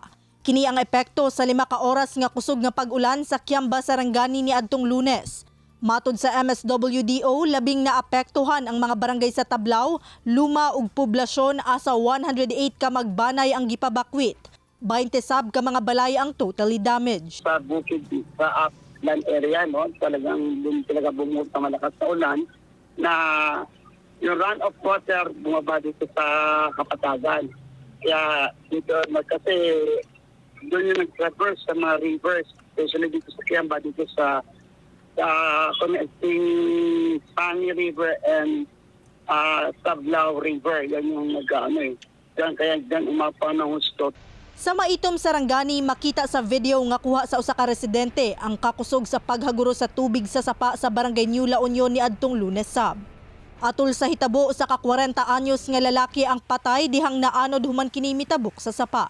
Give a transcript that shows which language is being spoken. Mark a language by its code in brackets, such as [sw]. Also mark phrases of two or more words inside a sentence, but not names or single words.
[ceb] Kini ang epekto sa 5 ka oras nga kusog nga pag-ulan sa Kiamba, Sarangani niadtong Lunes. Matod sa MSWDO, labing naapektuhan ang mga barangay sa Tablao, Luma ug poblasyon asa 108 ka magbanay ang gipabakwit. 20 sab ka mga balay ang [en] totally damaged. [tl] Sa bukid sa [en] upland area, [tl] no, talagang talaga bumut na malakas na ulan na yung [en] run of water [tl] bumaba dito sa Kapatagan. Kaya dito kasi doon yung nag-traverse sa mga rivers, especially dito sa Kiamba, dito sa connecting Pani River and Tablao River. Yan yung nag-ano eh. Kaya dyan umapa ng husto. [ceb] Sa maitom Sarangani, makita sa video nga kuha sa usa ka residente ang kakusog sa paghaguro sa tubig sa sapa sa barangay New La Union niadtong Lunes sab. Atol sa hitabo sa ka 40 anyos nga lalaki ang patay dihang naanod human kini mitabok sa sapa.